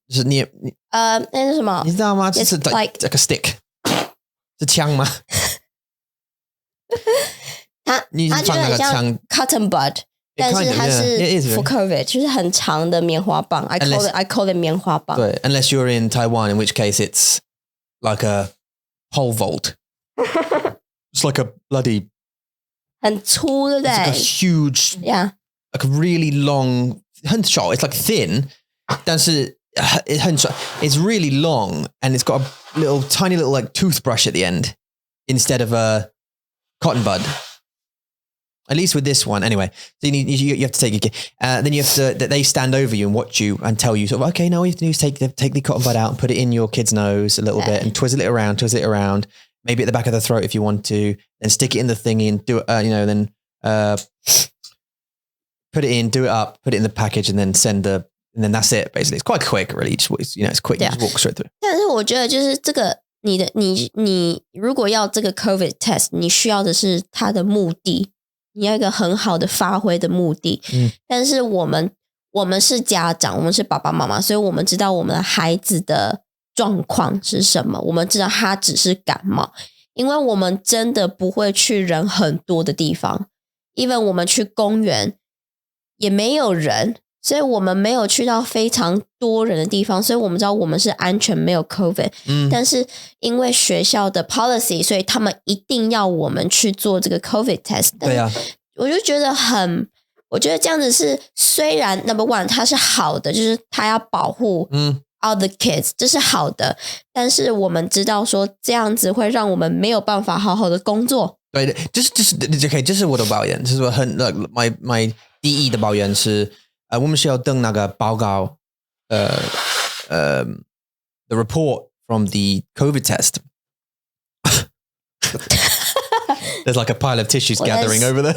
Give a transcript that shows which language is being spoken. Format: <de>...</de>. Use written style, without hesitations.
<zh>就是那是什么你知道吗这是</zh> <en>like a stick</en> <zh>是枪吗它就很像</zh> <en>cotton bud</en> <zh>但是它是</zh> <en>for COVID</en> <zh>就是很长的棉花棒</zh> <en>I call it</en> <zh>棉花棒对</zh> <en>unless you're in Taiwan in which case it's like a pole vault it's like a bloody</en> <zh>很粗对不对</zh> <en>it's like a huge yeah like a really long</en> <zh>很小</zh> <en>it's like thin</en> <zh>但是很小</zh> <en>it's really long and it's got a tiny little like toothbrush at the end instead of a cotton bud at least with this one anyway so you have to take it then you have to they stand over you and watch you and tell you sort of okay now all you have to do is take the cotton bud out and put it in your kid's nose a little bit and twizzle it around maybe at the back of the throat if you want to, then stick it in the thingy and do it, then put it in, do it up, put it in the package, and then and then that's it. Basically, it's quite quick, really. It's quick. You just walk straight through.</en> <zh>但是我觉得就是这个，你如果要这个 COVID test， 你需要的是它的目的，你要一个很好的发挥的目的。但是我们是家长，我们是爸爸妈妈，所以我们知道我们的孩子的状况是什么，我们知道他只是感冒，因为我们真的不会去人很多的地方 ，</zh> <en>even</en> <zh>我们去公园也没有人。所以我们没有去到非常多人的地方，所以我们知道我们是安全没有 COVID，但是因为学校的 policy， 所以他们一定要我们去做这个 COVID test。对啊，我就觉得我觉得这样子是虽然</zh> <en>number one</en> <zh>它是好的，就是它要保护</zh> <en>all the kids，</en> <zh>这是好的，但是我们知道说这样子会让我们没有办法好好的工作。对，这是我的抱怨，就是我</zh> <en>my</en> <zh>第一的抱怨是。我们需要登那个报告</zh> <en>the report from the COVID test. There's like a pile of tissues gathering over there.</en>